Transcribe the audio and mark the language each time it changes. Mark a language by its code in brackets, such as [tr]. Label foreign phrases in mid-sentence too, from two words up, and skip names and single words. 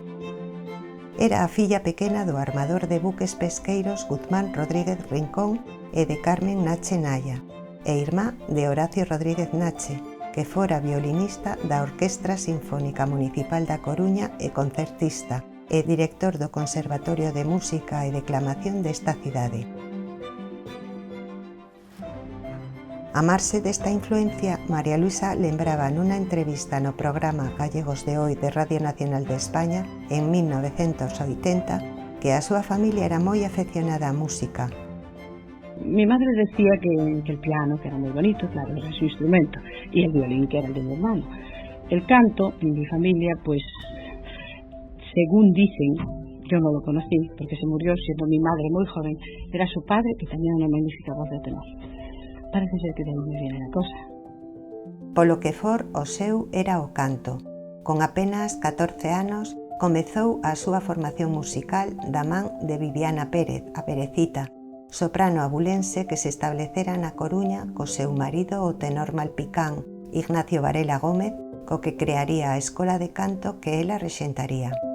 [gl] Era a filla pequena do armador de buques pesqueiros Guzmán Rodríguez Rincón e de Carmen Nache Naya, e irmá de Horacio Rodríguez Nache, que fora violinista da Orquestra Sinfónica Municipal da Coruña e concertista, e director do Conservatorio de Música e Declamación desta cidade. A marxe desta influencia, María Luisa lembraba nunha entrevista no programa Gallegos de Hoy de Radio Nacional de España en 1980 que a súa familia era moi afeccionada á música. [es] Mi madre decía que el piano, que era muy bonito, claro, era su instrumento, y el violín, que era el de mi hermano. El canto, en mi familia, pues, según dicen, yo no lo conocí, porque se murió siendo mi madre muy joven, era su padre, que tenía una magnífica voz de tenor. Parece ser que de aí me viene [gl] a cosa. Polo que for, o seu era o canto. Con apenas 14 anos, comezou a súa formación musical da man de Viviana Pérez, a Perecita, soprano abulense que se establecera na Coruña co seu marido o tenor malpicán, Ignacio Varela Gómez, co que crearía a escola de canto que ela rexentaría.